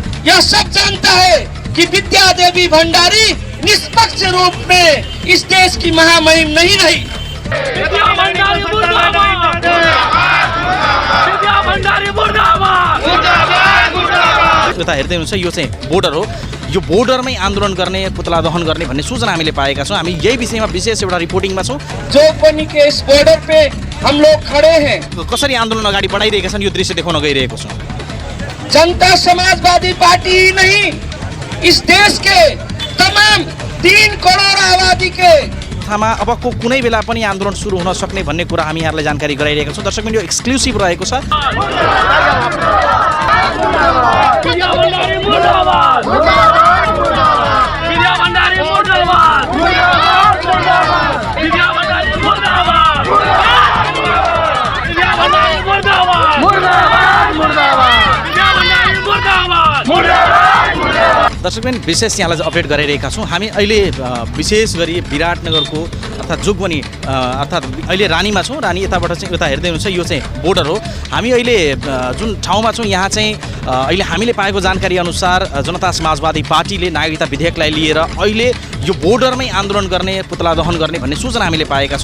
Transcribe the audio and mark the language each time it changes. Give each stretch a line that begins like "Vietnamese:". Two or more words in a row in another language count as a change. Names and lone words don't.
Hindi: यह सब जानता है कि विद्या देवी भंडारी निष्पक्ष रूप में इस देश की महामहिम नहीं रही। विद्या भंडारी मुर्दाबाद, विद्या भंडारी मुर्दाबाद।
Nepali: यता हेर्दै हुनुहुन्छ यो चाहिँ बोर्डर हो। यो बोर्डरमै आन्दोलन गर्ने, पुतला दहन गर्ने भन्ने सूचना हामीले पाएका छौँ। हामी यही विषयमा विशेष एउटा रिपोर्टिङमा छौँ।
Hindi: जोगबनी के इस बॉर्डर पे हम लोग खड़े हैं।
Nepali: कसरी आन्दोलन अगाडि बढाइरहेका छन् यो दृश्य देखाउन गइरहेको छौँ।
Hindi: जनता समाजवादी पार्टी ही नहीं, इस देश के तमाम 3 करोड आबादी के
Nepali: थामा अबको कुनै बेला पनि आन्दोलन सुरु हुन सक्ने भन्ने कुरा हामी यहाँलाई जानकारी गराइरहेका छौँ। दर्शक यो एक्सक्लुसिभ रहेको छ।
Hindi: विद्या भंडारी मुर्दाबाद, विद्या भंडारी मुर्दाबाद, विद्या भंडारी मुर्दाबाद, विद्या भंडारी मुर्दाबाद, मुर्दाबाद मुर्दाबाद, विद्या भंडारी मुर्दाबाद, मुर्दाबाद।
Nepali: दर्शकबिन विशेष यहाँलाई अपडेट गराइरहेका छौँ। हामी अहिले विशेष गरी विराटनगरको अर्थात् जोगबनी अर्थात् अहिले रानीमा छौँ। रानी यताबाट चाहिँ यता हेर्दै हुनुहुन्छ यो चाहिँ बोर्डर हो। हामी अहिले जुन ठाउँमा छौँ यहाँ चाहिँ अहिले हामीले पाएको जानकारी अनुसार जनता समाजवादी पार्टीले नागरिकता विधेयकलाई लिएर अहिले यो बोर्डरमै आन्दोलन गर्ने, पुतला दहन गर्ने भन्ने सूचना हामीले पाएका छौँ।